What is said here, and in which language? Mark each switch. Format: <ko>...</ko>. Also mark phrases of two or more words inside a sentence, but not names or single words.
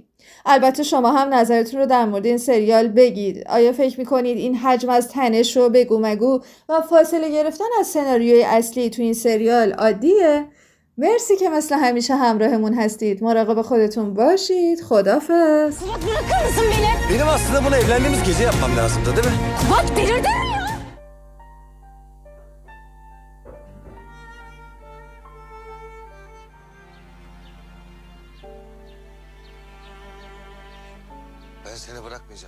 <fa>البته شما هم نظرتون رو در مورد این سریال بگید. آیا فکر میکنید این حجم از تنش و بگو مگو و فاصله گرفتن از سناریوی اصلی تو این سریال عادیه؟ مرسی که مثل همیشه همراهمون هستید. مراقب خودتون باشید. خدافظ.</fa> <tr>Kubat bırakır mısın beni? Benim aslında bunu evlendiğimiz gece yapmam lazımdı değil mi? Kubat delirdin mi ya? Ben seni bırakmayacağım.</tr>